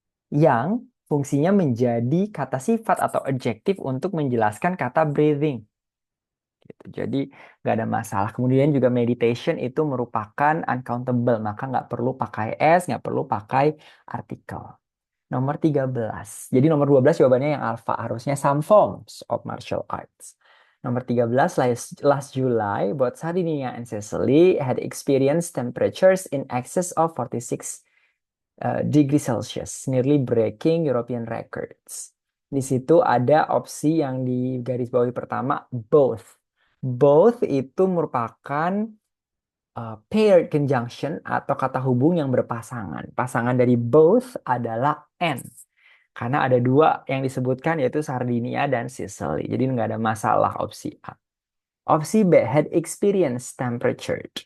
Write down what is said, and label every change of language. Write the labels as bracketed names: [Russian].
[Indonesian] Yang fungsinya menjadi kata sifat atau adjektif untuk menjelaskan kata breathing. Gitu. Jadi nggak ada masalah. Kemudian juga meditation itu merupakan uncountable, maka nggak perlu pakai S, nggak perlu pakai artikel. Nomor 13. Jadi nomor 12 jawabannya yang alpha. Harusnya [English] some forms of martial arts. [Indonesian] Nomor 13, [English] last July, both Sardinia and Sicily had experienced temperatures in excess of 46 degree Celsius, nearly breaking European records. [Indonesian] Di situ ada opsi yang di garis bawahi pertama, both. Both itu merupakan paired conjunction atau kata hubung yang berpasangan. Pasangan dari both adalah and. Karena ada dua yang disebutkan yaitu Sardinia dan Sicily. Jadi nggak ada masalah opsi A. Opsi B, [English] had experience temperature.